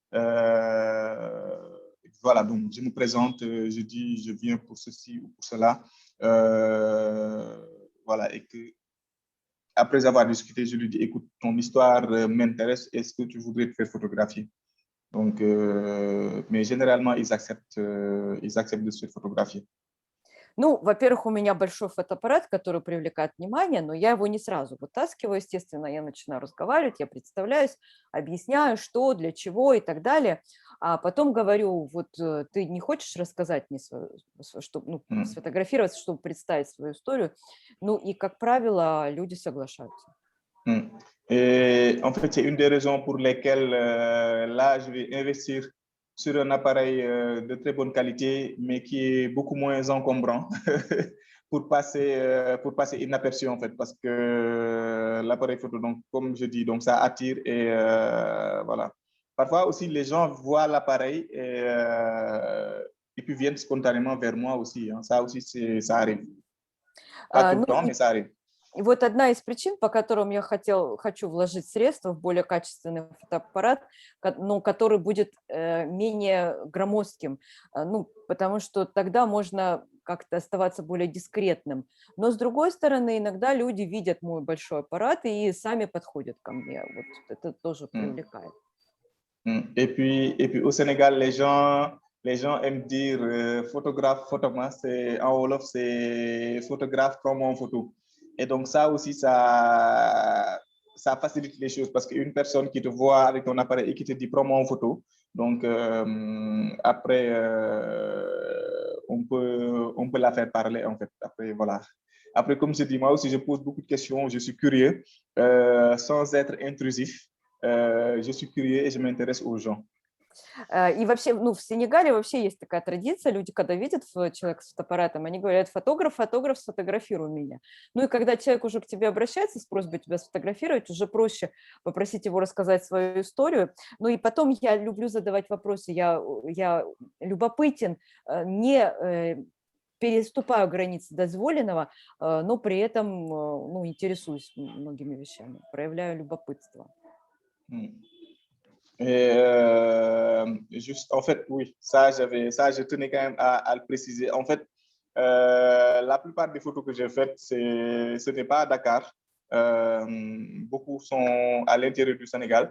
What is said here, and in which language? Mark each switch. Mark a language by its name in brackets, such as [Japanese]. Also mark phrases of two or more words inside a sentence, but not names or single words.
[French] Voilà, donc je me présente, je dis, je viens pour ceci ou pour cela. Voilà, et que après avoir discuté, je lui dis, écoute, ton histoire m'intéresse, est-ce que tu voudrais te faire photographier? Donc, mais généralement, ils acceptent de se photographier. [Russian] Ну, во-первых, у меня большой фотоаппарат, который привлекает внимание, но я его не сразу вытаскиваю, естественно, я начинаю разговаривать, я представляюсь, объясняю, что, для чего и так далее, а потом говорю, вот ты не хочешь рассказать мне свою, чтобы, сфотографироваться, чтобы представить свою историю, ну и, как правило, люди соглашаются. [French] Et en fait, c'est une des raisons pour lesquelles là, je vais investir sur un appareil de très bonne qualité, mais qui est beaucoup moins encombrant pour passer inaperçu en fait, parce que l'appareil photo, donc comme je dis, donc ça attire et voilà. Parfois aussi, les gens voient l'appareil et puis viennent spontanément vers moi aussi. Hein. Ça aussi, ça arrive. Pas tout le temps, mais ça arrive. [Russian] И вот одна из причин, по которым я хочу вложить средства в более качественный фотоаппарат, но который будет менее громоздким, ну, потому что тогда можно как-то оставаться более дискретным. Но, с другой стороны, иногда люди видят мой большой аппарат и сами подходят ко мне. Вот это тоже привлекает. [French] Et puis au Sénégal, les gens aiment dire photographe, photographe, en Wolof, c'est photographe comme en photo. Et donc ça aussi, ça facilite les choses parce qu'une personne qui te voit avec ton appareil et qui te dit prends-moi en photo, donc après, on peut la faire parler en fait. Après, voilà. Après, comme je dis, moi aussi, je pose beaucoup de questions, je suis curieux, sans être intrusif. Je suis curieux et je m'intéresse aux gens. [Russian] И вообще, ну, в Сенегале вообще есть такая традиция, люди, когда видят человека с фотоаппаратом, они говорят, фотограф, сфотографируй меня. Ну и когда человек уже к тебе обращается с просьбой тебя сфотографировать, уже проще попросить его рассказать свою историю. Ну и потом я люблю задавать вопросы, я любопытен, не переступаю границы дозволенного, но при этом ну, интересуюсь многими вещами, проявляю любопытство. [French] Et juste, en fait, oui, je tenais quand même à le préciser. En fait, la plupart des photos que j'ai faites, ce n'est pas à Dakar. Beaucoup sont à l'intérieur du Sénégal.